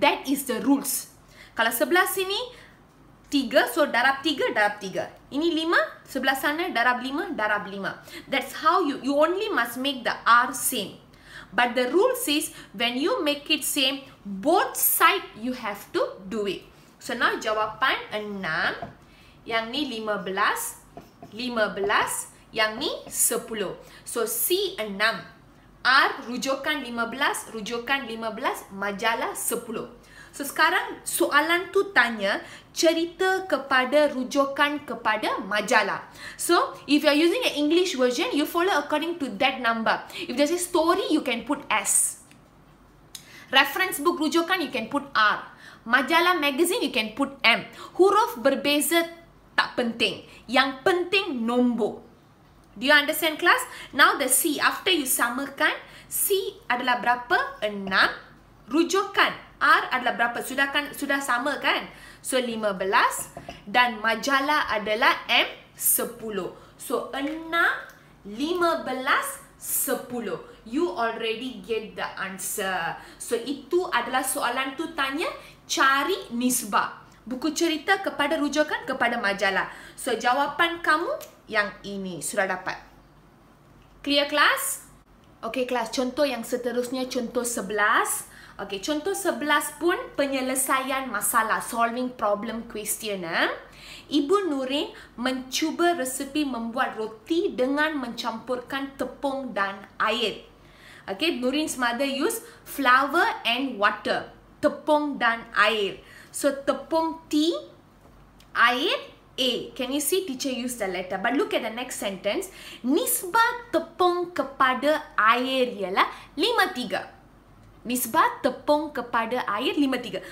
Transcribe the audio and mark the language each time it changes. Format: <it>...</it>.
<en>That is the rules.</en> <ms>Kalau sebelah sini 3, so darab 3, darab 3. Ini 5, sebelah sana darab 5, darab 5.</ms> <en>That's how you only must make the R same. But the rule says when you make it same, both side you have to do it.</en> <ms>So now jawapan 6, yang ni 15, 15, yang ni 10. So C 6, R rujukan 15, rujukan 15, majalah 10. So sekarang soalan tu tanya cerita kepada rujukan kepada majalah.</ms> <en>So if you are using an English version, you follow according to that number. If there's a story, you can put S. Reference book rujukan, you can put R. Majalah magazine, you can put M.</en> <ms>Huruf berbeza tak penting. Yang penting nombor.</ms> <en>Do you understand, class? Now the C, after you samakan, C</en> <ms>adalah berapa?</ms> <en>6.</en> <ms>Rujukan R adalah berapa? Sudah sama kan? So 15 dan majalah adalah M 10. So 6, 15, 10.</ms> <en>You already get the answer.</en> <ms>So itu adalah soalan tu tanya cari nisbah. Buku cerita kepada rujukan kepada majalah. So jawapan kamu yang ini sudah dapat.</ms> <en>Clear, class? Okay, class.</en> <ms>Contoh yang seterusnya contoh 11. Okay, contoh 11 pun penyelesaian masalah,</ms> <en>solving problem question.</en> <ms>Ibu Nurin mencuba resepi membuat roti dengan mencampurkan tepung dan air.</ms> <en>Okay, Nurin's mother use flour and water.</en> <ms>Tepung dan air. So tepung T, air A.</ms> <en>Can you see teacher use the letter? But look at the next sentence.</en> <ms>Nisbah tepung kepada air ialah 5:3. Nisbah tepung kepada air 5:3.</ms>